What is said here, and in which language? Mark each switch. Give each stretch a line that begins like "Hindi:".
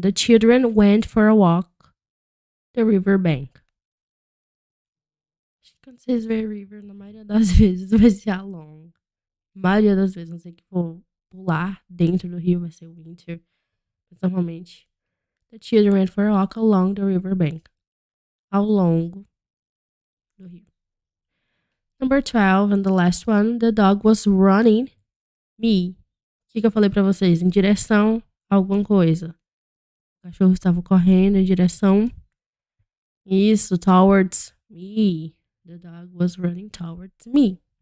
English: The children went for a walk the river bank.
Portuguese: Acho que quando vocês verem river, na maioria das vezes vai ser along. Maioria das vezes, não sei que for pular dentro do rio, vai ser winter. Mas normalmente,
English: the children went for a walk along the river bank.
Portuguese: Ao longo do rio.
English: Number 12, and the last one, the dog was running me.
Portuguese: O que eu falei pra vocês? Em direção a alguma coisa. O cachorro estava correndo em direção. Isso,
English: towards me. The dog was running towards me.